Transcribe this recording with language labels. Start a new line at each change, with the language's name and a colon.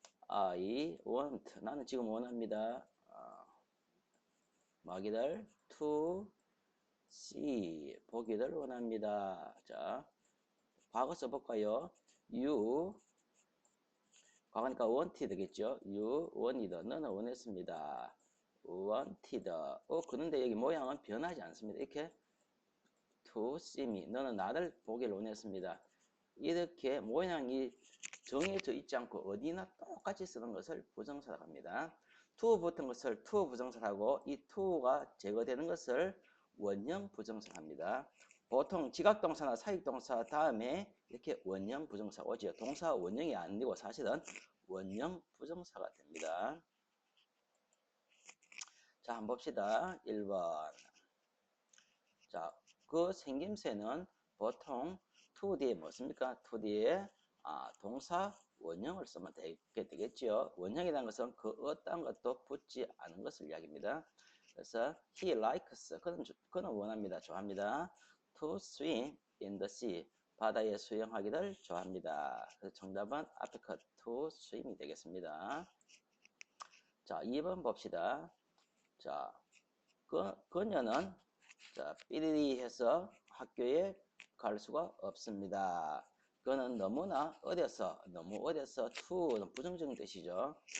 English: I want,
Korean: 나는 지금 원합니다. 마기들,
English: to see,
Korean: 보기를 원합니다. 자, 과거 써볼까요?
English: You
Korean: 과거니까 wanted 되겠죠.
English: You wanted.
Korean: 너는 원했습니다.
English: wanted.
Korean: 그런데 여기 모양은 변하지 않습니다.
English: 이렇게 to see me.
Korean: 너는 나를 보기를 원했습니다. 이렇게 모양이 정해져 있지 않고 어디나 똑같이 쓰는 것을 부정사라고 합니다. to 붙은 것을 to 부정사라고 이 to가 제거되는 것을 원형 부정사라고 합니다. 보통 지각동사나 사익동사 다음에 이렇게 원형 부정사 오죠. 동사 원형이 아니고 사실은 원형 부정사가 됩니다. 자, 한번 봅시다. 1번. 자, 그 생김새는 보통 to 뒤에 뭐습니까? to 뒤에 동사 원형을 쓰면 되겠죠. 원형이라는 것은 그 어떤 것도 붙지 않은 것을 이야기합니다. 그래서
English: he likes
Korean: 그는 원합니다. 좋아합니다.
English: to swim in the sea
Korean: 바다에 수영하기를 좋아합니다. 그래서 정답은 앞에 것
English: to swim
Korean: 이 되겠습니다. 자, 2번 봅시다. 자, 그녀는 자, 삐리리 해서 학교에 갈 수가 없습니다. 그는 너무 어려서 to는 부정적인 뜻이죠.